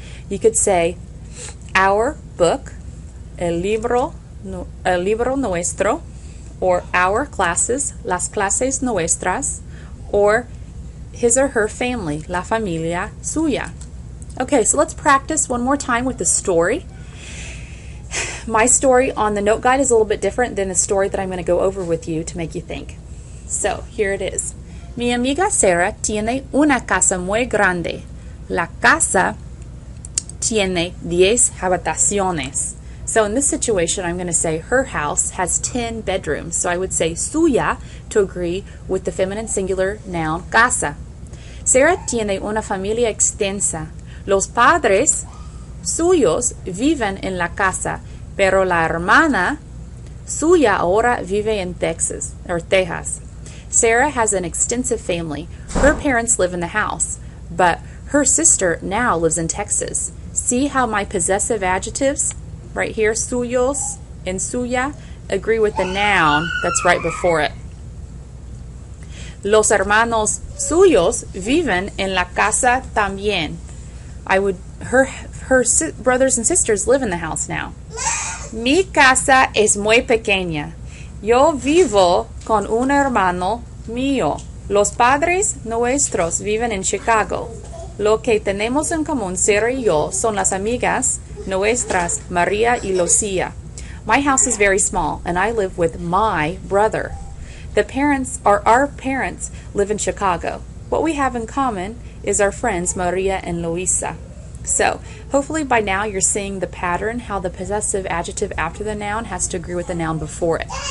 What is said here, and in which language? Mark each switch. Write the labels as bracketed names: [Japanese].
[English] You could say our book, [Spanish] el libro nuestro, [English] or our classes, [Spanish] las clases nuestras, [English] or his or her family, [Spanish] la familia suya. [English] Okay, so let's practice one more time with the story. My story on the note guide is a little bit different than the story that I'm going to go over with you to make you think. So here it is. [Spanish] Mi amiga Sarah tiene una casa muy grande. La casa tiene 10 habitaciones. [English] So in this situation, I'm going to say her house has 10 bedrooms. So I would say suya to agree with the feminine singular noun casa. [Spanish] Sarah tiene una familia extensa. Los padres suyos viven en la casa, pero la hermana suya ahora vive en Texas. [English] Sarah has an extensive family. Her parents live in the house, but her sister now lives in Texas. See how my possessive adjectives right here, suyos and suya, agree with the noun that's right before it. [Spanish] Los hermanos suyos viven en la casa también. [English] I would brothers and sisters live in the house now. [Spanish] Mi casa es muy pequeña. Yo vivo con un hermano mío. Los padres nuestros viven en Chicago. Lo que tenemos en común, Sarah y yo, son las amigas nuestras, Maria y Lucia. [English] My house is very small, and I live with my brother. Our parents live in Chicago. What we have in common is our friends Maria and Luisa. So, hopefully by now you're seeing the pattern, how the possessive adjective after the noun has to agree with the noun before it.